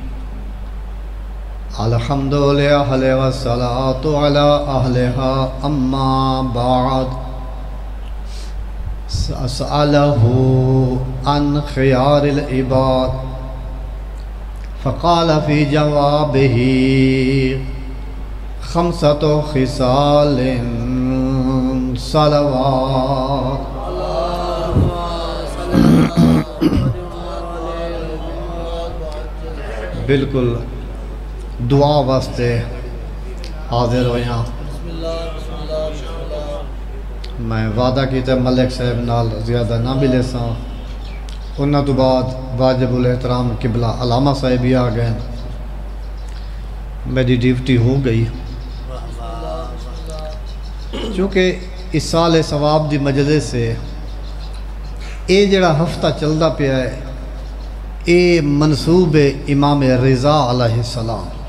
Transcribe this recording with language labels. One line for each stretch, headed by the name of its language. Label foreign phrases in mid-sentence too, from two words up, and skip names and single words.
Arabic: الحمد للہ والصلاة علی اہلہا اما بعد سأله عن خيار العباد فقال في جوابه خمسة خصال صلوات۔
Punjabi: بالکل دعا واسطے حاضر ہویا، میں وعدہ کیتا ملک صاحب نال زیادہ نہ ملے ساں، انہاں تو بعد واجب الاحترام قبلہ علامہ صاحب بھی آ گئے، میری ڈیوٹی ہو گئی، چونکہ اس سال ثواب دی مجلس سے اے جڑا ہفتہ چلدا پیا ہے اے منصوب امام رضا
Arabic: علیہ السلام۔